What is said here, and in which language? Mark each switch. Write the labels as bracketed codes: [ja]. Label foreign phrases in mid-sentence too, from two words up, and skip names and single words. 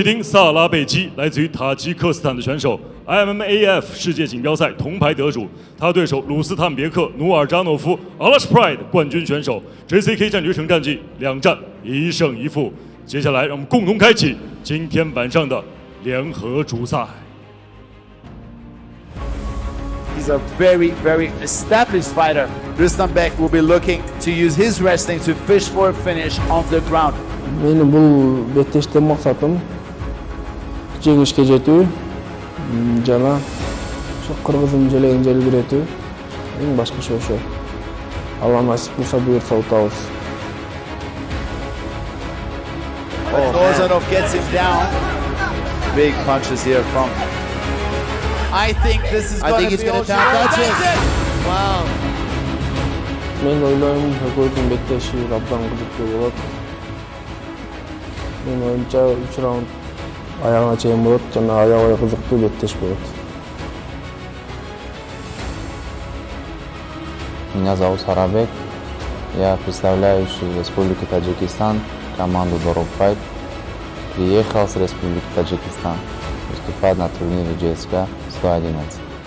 [zh] Sirojiddin 萨拉贝基来自于塔吉克斯坦的选手 ，IMMAF 世界锦标赛铜牌得主。他对手鲁斯坦别克努尔扎诺夫 Alash Pride 冠军选手 JCK 战略成战绩2战1胜1负。接下来让我们共同开启今天晚上的联合主赛。 [en] He's a very, very established fighter. Rustambek will be looking to use his wrestling to fish for a finish on the ground. [ky] Менин бул беттеште максатым жеңишке жетүү жана ошо кыргызым желегин желбиретүү эң башкысы ошо. Алла насип кылса буюрса утабыз. [en] Nurzhanov gets him down. Big punches here from. I think this is going to be all touch it. Wow. [ky] Men ойлойм экөөдүн беттеши абдан кызыктуу болот. Мен оюмча 3 раунд аягына чейин болот жана аябай кызыктуу беттеш болот. [ru] Меня зовут Sarabeki. Я представляющий Республику Таджикистан, команду Dorob Fight. Приехал с Республики Таджикистан выступать на турнире GSK 111.